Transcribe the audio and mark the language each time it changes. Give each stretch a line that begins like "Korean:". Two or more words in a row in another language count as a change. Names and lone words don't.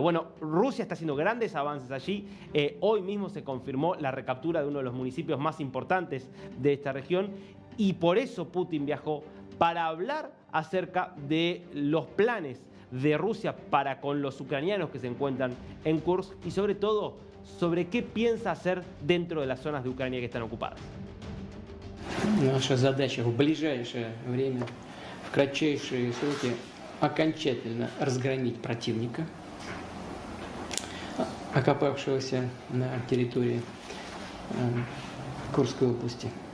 Spanish: Bueno, Rusia está haciendo grandes avances allí. Hoy mismo se confirmó la recaptura de uno de los municipios más importantes de esta región y por eso Putin viajó para hablar acerca de los planes de Rusia para con los ucranianos que se encuentran en Kursk y sobre todo sobre qué piensa hacer dentro de las zonas de Ucrania que están ocupadas.
Russian: Наша задача в ближайшее время, в кратчайшие сроки, окончательно разгромить противника, окопавшегося на территории Курской области